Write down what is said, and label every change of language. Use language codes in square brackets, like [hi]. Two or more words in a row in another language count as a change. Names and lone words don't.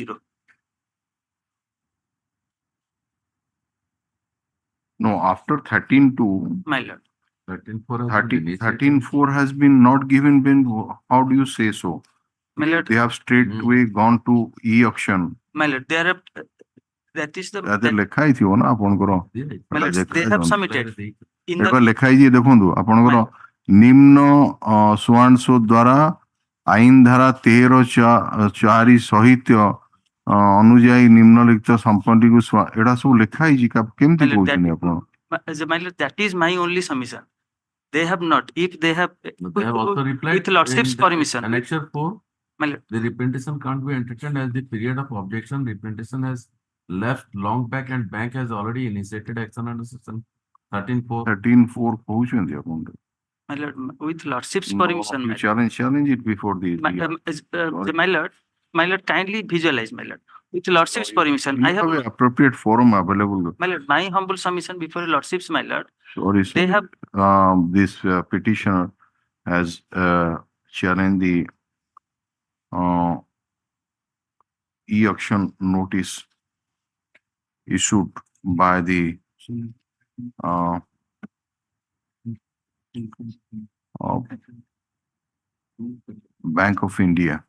[en] No, after 13(2). My lord. 13(4) has been not given. How do you say so? My lord. They have straightway gone to e-auction. My lord, that is the. [or] ଲେଖା ହେଇଥିବ ନା ଆପଣଙ୍କର? [en] My lord, they have submitted. [or] ଲେଖା ହେଇଛି ଦେଖନ୍ତୁ ଆପଣଙ୍କର ନିମ୍ନ ସୁଆଂଶ ଦ୍ୱାରା ଆଇନ ଧାରା 13(4) ସହିତ ଅନୁଯାୟୀ ନିମ୍ନଲିଖିତ ସମ୍ପତ୍ତିକୁ ଏଇଟା ସବୁ ଲେଖା ହେଇଛି କେମିତି କହୁଛନ୍ତି ଆପଣ? [en] My lord, that is my only submission. They have not. If they have also replied with lordship's permission. Annexure 4, my lord. The representation can't be entertained as the period of objection. Representation has left long back and bank has already initiated action under section 13(4). [or] 13(4) କହୁଛନ୍ତି ଆପଣ? [en] My lord, with lordship's permission. You challenge it before the. My lord, kindly visualize, my lord. With lordship's permission, I have an appropriate forum available. My lord, my humble submission before lordships, my lord. Sorry, sir. They have this petitioner has challenged the e-auction notice issued by the Bank of India.